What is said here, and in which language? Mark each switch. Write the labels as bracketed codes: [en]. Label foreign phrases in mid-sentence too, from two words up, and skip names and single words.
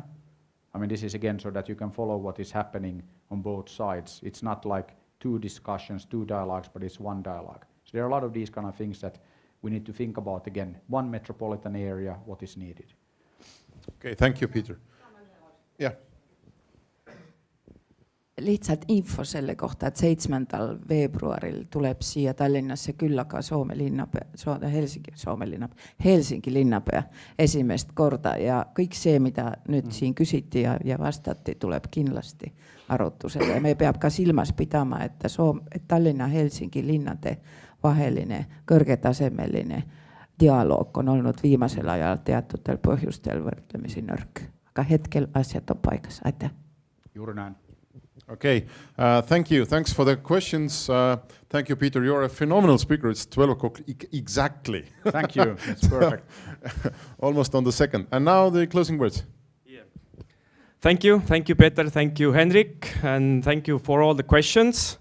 [en] I mean, this is again so that you can follow what is happening on both sides. It's not like two discussions, two dialogues, but it's one dialogue. So there are a lot of these kind of things that we need to think about again. One metropolitan area, what is needed. Okay, thank you, Peter. Yeah. [et] Lihtsalt info selle kohta, et 7. veebruaril tuleb siia Tallinnasse küllaga Helsingi linnapea esimest korda, ja kõik see, mida nüüd siin küsiti ja vastati, tuleb kindlasti arutusele. Ja me peab ka silmas pidama, et Tallinna Helsingi linnade vaheline kõrgetasemeline dialoog on olnud viimasel ajal teatutel põhjustel võrdlemisi nõrk. Aga hetkel asjad on paigas. Aitäh. [fi] Juuri näin. [en] Okay, thank you. Thanks for the questions. Thank you, Peter. You're a phenomenal speaker. It's 12 o'clock exactly. Thank you. It's perfect. Almost on the second. And now the closing words. Yeah. Thank you, Peter. Thank you, Henrik, and thank you for all the questions.